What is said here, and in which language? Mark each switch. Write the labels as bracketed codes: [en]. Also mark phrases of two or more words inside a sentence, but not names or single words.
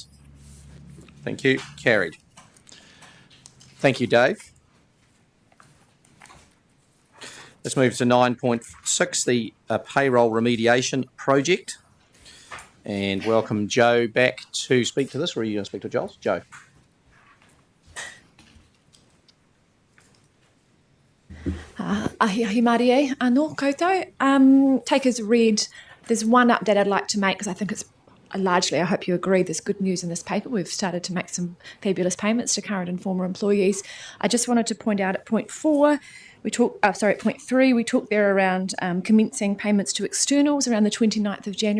[en] Thank you. Carried. Thank you, Dave. Let's move to 9.6, the payroll remediation project. And welcome Joe back to speak to this. Or are you going to speak to Giles? Joe. [mi] Ahi Marie, anō koutou. [en] Take as read, there's one update I'd like to make because I think it's largely, I hope you agree, there's good news in this paper. We've started to make some fabulous payments to current and former employees. I just wanted to point out at point 4, at point 3, we talked there around commencing payments to externals around the 29th of January.